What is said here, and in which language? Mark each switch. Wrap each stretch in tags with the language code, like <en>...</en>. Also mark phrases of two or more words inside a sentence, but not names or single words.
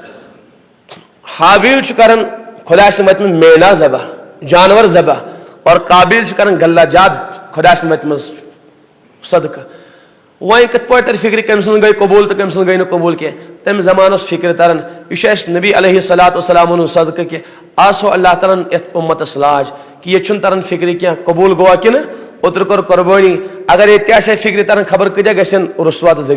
<ks>حابیل چھُ کران خدا سٕنٛدِ وتہِ منٛز مینا ذبح جانور ذبح اور قابیل چھُ کران گلہ جاد خدا سٕنٛدِ وتہِ منٛز صدقہٕ وۄنۍ کِتھ پٲٹھۍ تر فکرِ کٔمۍ سٕنٛز گٔے قبوٗل تہٕ کٔمۍ سٕنٛز گٔے نہٕ قبوٗل کینٛہہ تمہِ زمانہٕ اوس فکرِ تران یہِ چھُ اَسہِ نبی علیہ السلام ہُنٛد صدقہٕ کہِ آز تھوٚو اللہ تعالیٰ ہن یتھ اُمتس لاج کہ ییٚتہِ چھُنہٕ تران فکرِ کینٛہہ قبوٗل گوٚوا کِنہٕ اوترٕ کٔر قۄربٲنی اگر ییٚتہِ تہِ آسہِ ہا فکرِ تران خبر کۭتیاہ گژھن رسوا تہٕ</ks>